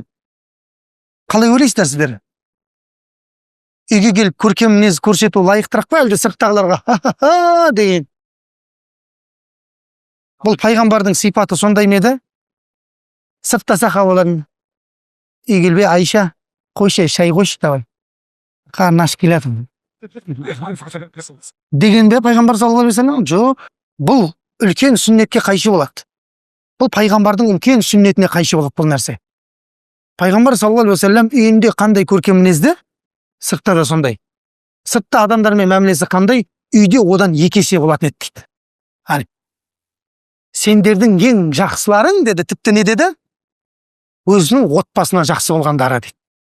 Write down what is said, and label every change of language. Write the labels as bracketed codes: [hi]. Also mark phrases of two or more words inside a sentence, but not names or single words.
[kk] Қалай ойлайсыздар сіздер? Үйге келіп көркем мінез көрсету лайықтырақ па, әлде сырттағыларға деген. Бұл пайғамбардың сипаты сондай ма еді? Сыртта сахабалардың үй келбей, Айша, қойшы, шай қойшы давай. Қарны ашып келатыр. Деген бе пайғамбар [ar] صلى الله عليه وسلم? [kk] Жоқ, бұл үлкен сүннетке қайшы болады. Бұл пайғамбардың үлкен сүннетіне қайшы болады бұл нәрсе. Пайғамбар [ar] صلى الله عليه وسلم [kk] үйінде қандай көркем мінезді, сыртта да сондай. Сыртта адамдармен мәмілесі қандай, үйде одан екі есе болатын еді дейді. Сендердің ең жақсыларың деді, тіпті не деді? Өзінің отбасына жақсы болғандары дейді.